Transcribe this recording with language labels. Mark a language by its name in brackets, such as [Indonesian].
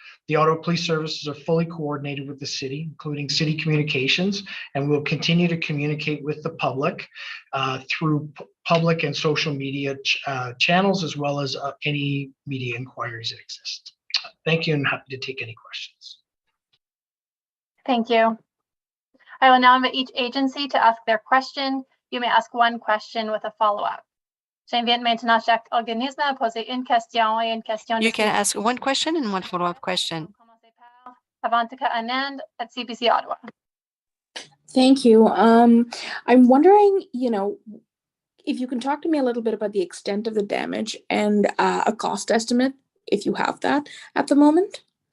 [English] The Ottawa Police Services are fully coordinated with the city, including city communications, and will continue to communicate with the public through public and social media channels, as well as any media inquiries that exist. Thank you, and happy to take any questions. Thank you. I will now invite each agency to ask their question. You may ask one question with a follow-up. [French] J'invite maintenant chaque organisme à poser une question et une question. [English] You can ask one question and one follow-up question. Avantika Anand at CBC Ottawa. Thank you. I'm wondering, if you can talk to me a little bit about the extent of the damage and a cost estimate, if you have that at the moment.